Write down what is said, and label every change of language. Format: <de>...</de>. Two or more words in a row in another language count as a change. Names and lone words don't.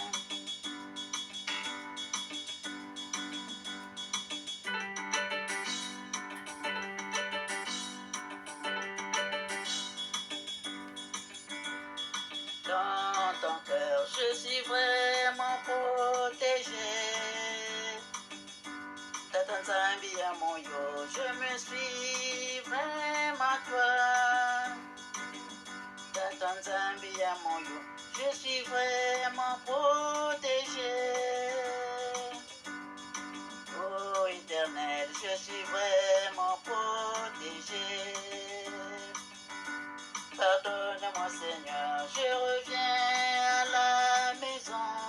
<fr>Dans ton cœur, je suis vraiment protégé.</fr> <ln>Tata Nzambi ya moyo,</ln> <fr>je me suis vraiment toi.</fr> <ln>Tata Nzambi ya moyo,</ln> <fr>je suis vraiment protégé. Oh Éternel, je suis vraiment protégé. Pardonne-moi Seigneur, je reviens à la maison.</fr>